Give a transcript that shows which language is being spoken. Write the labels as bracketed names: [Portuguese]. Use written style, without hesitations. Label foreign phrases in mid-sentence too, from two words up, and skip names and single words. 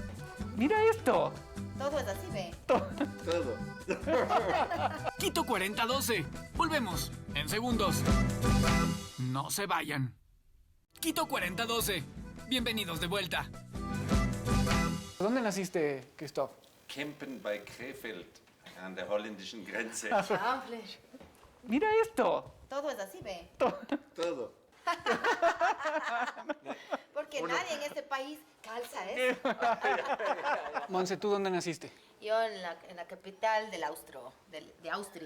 [Spanish] Mira esto. Todo es así, ve. Quito 4012. Volvemos en segundos. No se vayan. Quito 4012. Bienvenidos de vuelta. ¿Dónde naciste, Christoph? [German] Kempen bei Krefeld, an der holländischen Grenze. [Spanish] Mira esto. Todo es así, ve. Todo. ¿Por porque nadie en este país calza eso. Monse, ¿tú dónde naciste? Yo en la capital de Austria.